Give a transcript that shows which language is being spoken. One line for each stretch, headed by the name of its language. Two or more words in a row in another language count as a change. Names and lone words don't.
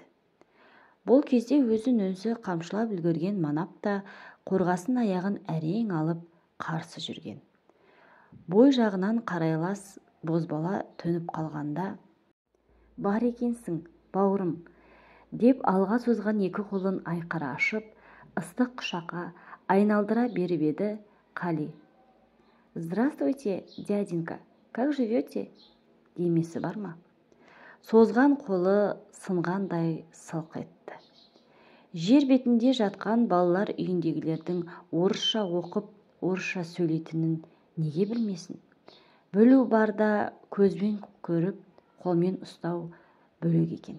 Kazakh: Бұл кезде өзін-өзі қамшылап үлгерген Манап та қорғасын аяғын әрең алып қарсы жүрген. Бой жағынан қарайлас бозбала төніп қалғанда, бар екенсің, бауырым, деп алға созған екі қолын айқара ашып, ыстық құшаққа айналдыра беріп еді Қали.
Russian: «Здравствуйте, дяденька, как живете?»
Kazakh: демесі бар ма? Созған қолы сынғандай сылқ етті. Жер бетінде жатқан балалар үйіндегілердің орысша оқып, орысша сөйлейтінін неге білмесін? Білу барда көзбен көріп, қолмен ұстау бөлек екен.